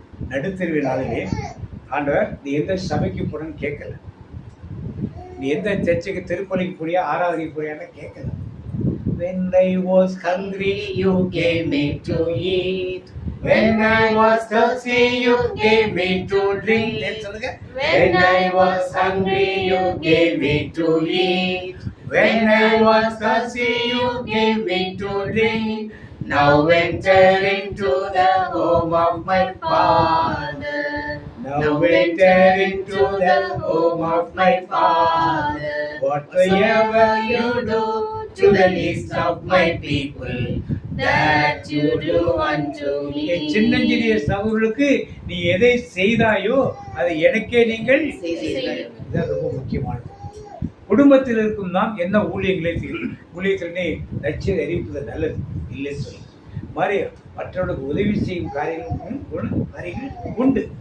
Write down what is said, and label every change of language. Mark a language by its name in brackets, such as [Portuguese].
[Tamil] நடுத்தெருவு நாளிலே ஆண்டவர் நீ எந்த சபைக்கு போறன்னு கேட்கல, நீ எந்த சர்ச்சுக்கு திருப்பலிக்கு போறியா ஆராதனைக்கு போறியான்னு கேட்கல. [English] When I was hungry you gave me to eat, when I was thirsty you gave me to drink. [Tamil] சொல்லுங்க. [English] When I was hungry you gave me to eat, when I was thirsty you gave me to drink. Now enter into the home of my Father. Now enter into the home of my Father. Whatever you do to the least of my people, that you do unto me. [Tamil] சின்னஞ்சிறிய சகோதரர்களுக்கு நீ எதை செய்தாயோ அதை எனக்கே நீங்கள் செய்தீர்கள். இது ரொம்ப முக்கியமானது. குடும்பத்தில் இருக்கும் நாம் என்ன ஊழியங்களை செய்யணும்? ஊழியத்தில் நீ லட்சியம் அறிவிப்பது நல்லது இல்லைன்னு சொல்லி மாதிரி மற்றவர்களுக்கு உதவி செய்யும் காரியங்கள் உண்டு.